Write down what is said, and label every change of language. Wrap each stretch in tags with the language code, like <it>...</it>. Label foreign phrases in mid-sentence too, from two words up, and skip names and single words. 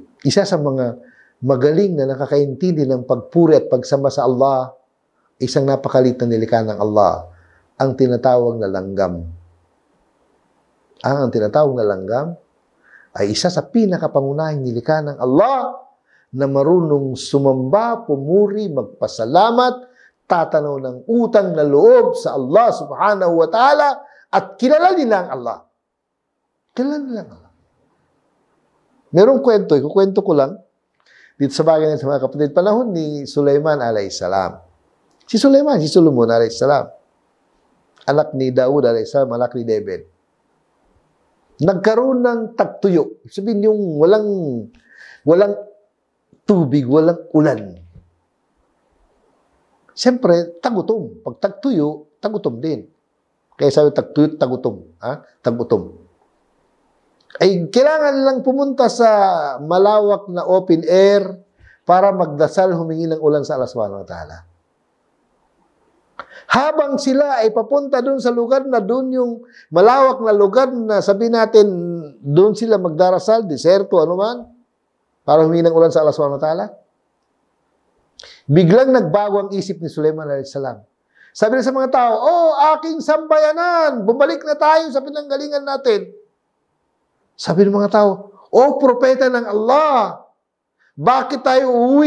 <tl>Isa sa mga magaling na nakakaintindi ng pagpuri at pagsamba sa Allah, isang napakalit na nilikha ng Allah, ang tinatawag na langgam. Ang tinatawag na langgam ay isa sa pinakapangunahing nilikha ng Allah na marunong sumamba, pumuri, magpasalamat, tatanaw ng utang na loob sa Allah</tl> <ar>سبحانه وتعالى</ar> <tl>at kilala nila ang Allah. Kilala nila ang Allah. Merong kwento, ikukwento ko lang dito sa bagay ng mga kapatid, panahon ni Sulaiman alayhisalam. Si Solomon alayhisalam, anak ni Daud alayhisalam, anak ni David. Nagkaroon ng tagtuyo. Sabihin yung walang tubig, walang ulan. Siyempre, tagutom. Pag tagtuyo, tagutom din. Kaya sabi, tagtuyo, tagutom. Tagutom. Ay, kailangan lang pumunta sa malawak na</tl> <en>open air</en> <tl>para magdasal, humingi ng ulan sa Allah</tl> <ar>سبحانه وتعالى.</ar> <tl>Habang sila ay papunta doon sa lugar na doon yung malawak na lugar na sabihin natin, doon sila magdarasal, deserto, ano man, para humingi ng ulan sa Allah</tl> <ar>سبحانه وتعالى.</ar> <tl>Biglang nagbago ang isip ni Sulaiman</tl> <ar>عليه السلام.</ar> <tl>Sabi niya sa mga tao, "Oh, aking sambayanan, bumalik na tayo sa pinanggalingan natin." Sabi ng mga tao, "Oh, propeta ng Allah, bakit tayo uuwi?</tl>